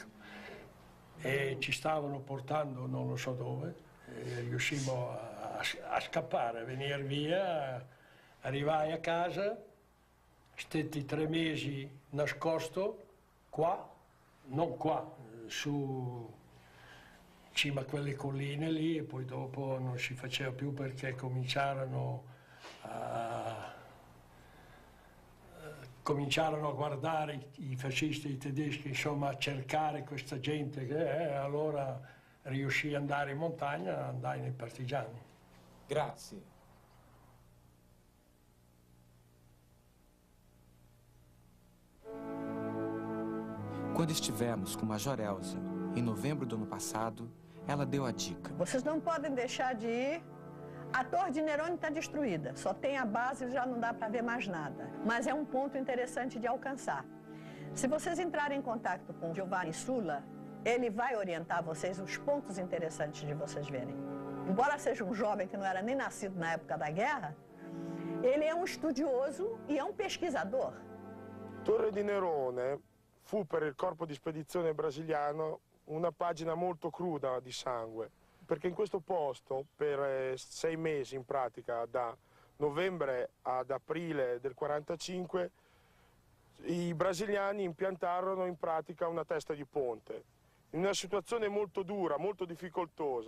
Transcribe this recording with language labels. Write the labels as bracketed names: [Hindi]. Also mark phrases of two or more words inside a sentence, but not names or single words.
[Italian] E ci stavano portando non lo so dove, riuscimmo a scappare, a venire via, arrivai a casa, stetti 3 mesi nascosto, qua, non qua, su cima a quelle colline lì, e poi dopo non si faceva più perché cominciarono a guardare i fascisti, i tedeschi, insomma, a cercare questa gente, allora riuscì ad andare in montagna, andai nei partigiani. Grazie. [Portuguese] Quando estivemos com Major Elza, em novembro do ano passado, ela deu a dica. Vocês não podem deixar de ir. A Torre de Nerone está destruída, só tem a base e já não dá para ver mais nada. Mas é um ponto interessante de alcançar. Se vocês entrarem em contato com Giovanni Sulla, ele vai orientar vocês os pontos interessantes de vocês verem. Embora seja um jovem que não era nem nascido na época da guerra, ele é um estudioso e é um pesquisador. [Italian] Torre di Nerone fu per il corpo di spedizione brasiliano una pagina molto cruda di sangue, perché in questo posto per 6 mesi in pratica, da novembre ad aprile del 45, i brasiliani impiantarono in pratica una testa di ponte, in una situazione molto dura, molto difficoltosa.